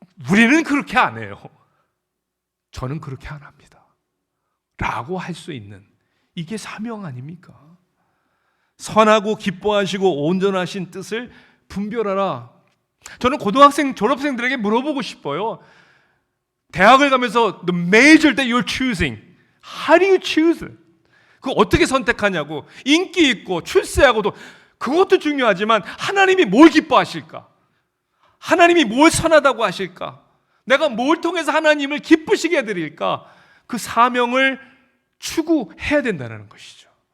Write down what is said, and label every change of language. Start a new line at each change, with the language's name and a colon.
Korean: 우리는 그렇게 안 해요. 저는 그렇게 안 합니다. 라고 할 수 있는, 이게 사명 아닙니까? 선하고 기뻐하시고 온전하신 뜻을 분별하라. 저는 고등학생, 졸업생들에게 물어보고 싶어요. 대학을 가면서
English: the major that you're choosing, how do you choose it?
Korean: 그거 어떻게 선택하냐고. 인기 있고 출세하고도 그것도 중요하지만 하나님이 뭘 기뻐하실까? 하나님이 뭘 선하다고 하실까? 내가 뭘 통해서 하나님을 기쁘시게 해드릴까? 그 사명을 추구해야 된다는 것이죠.